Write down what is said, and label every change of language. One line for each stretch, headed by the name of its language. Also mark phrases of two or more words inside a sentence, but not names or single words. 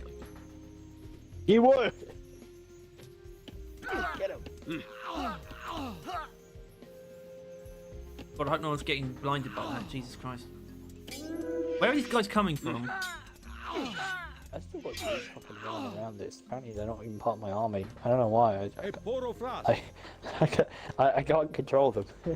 English: You would. Get him. God, I hope no one's getting blinded by that. Jesus Christ. Where are these guys coming from? I still got these fucking running around this. Apparently they're not even part of my army. I don't know why. E poro fras. I can't control them.